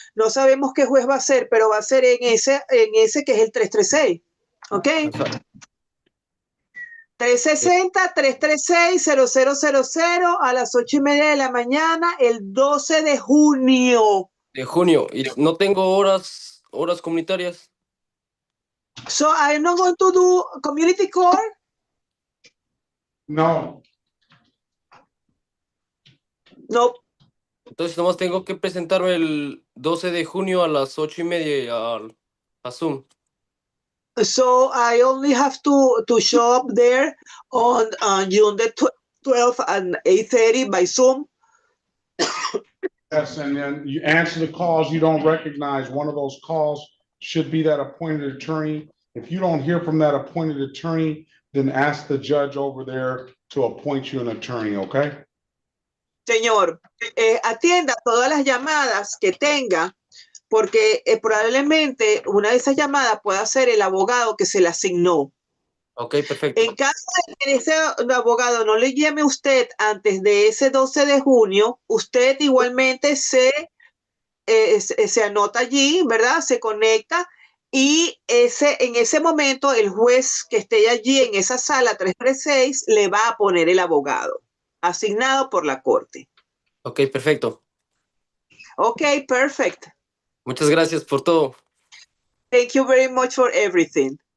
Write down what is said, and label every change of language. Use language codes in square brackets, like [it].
[es] No sabemos qué juez va a ser, pero va a ser en ese que es el 336. ¿Ok? Ajá. 360-336-0000 a las 8:30 de la mañana, el 12 de junio. De junio. Y no tengo horas comunitarias. [en] So, I'm not going to do community court. No, No. [es] Entonces nomás tengo que presentarme el 12 de junio a las 8:30 a Zoom. [en] So, I only have to show up there on June the 12th at 8:30 by Zoom. yes, and then you answer the calls you don't recognize. One of those calls should be that appointed attorney. If you don't hear from that appointed attorney, then ask the judge over there to appoint you an attorney, okay? [es] Señor, atienda todas las llamadas que tenga, porque probablemente una de esas llamadas pueda ser el abogado que se le asignó. Ok, perfecto. En caso de que ese abogado no le llame a usted antes de ese 12 de junio, usted igualmente se anota allí, ¿verdad? Se conecta y en ese momento el juez que esté allí en esa sala 336 le va a poner el abogado asignado por la corte. Ok, perfecto. [en] Ok, perfect. [es] Muchas gracias por todo. [en] Thank you very much for everything.